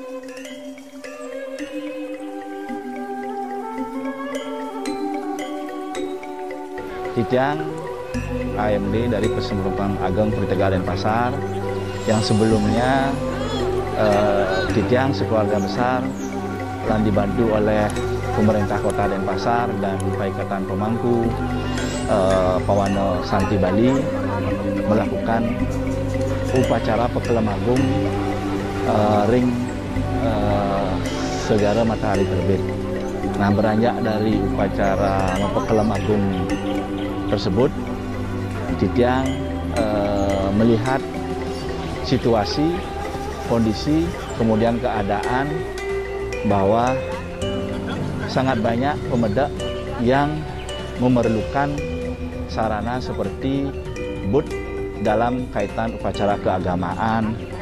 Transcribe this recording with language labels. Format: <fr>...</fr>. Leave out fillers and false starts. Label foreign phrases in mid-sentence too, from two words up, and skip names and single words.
<id>Titiang AMD dari Persempuraan Ageng Puritegal Denpasar, yang sebelumnya Titiang sekeluarga besar telah dibantu oleh pemerintah kota Denpasar dan Paikatan Pemangku Pawano Santi Bali melakukan upacara Pekelem Agung ring Segara Matahari Terbit. Nah, beranjak dari upacara Mapakalam Agung tersebut, Titiang melihat situasi, kondisi, kemudian keadaan bahwa sangat banyak pemuda yang memerlukan sarana seperti booth dalam kaitan upacara keagamaan,</id>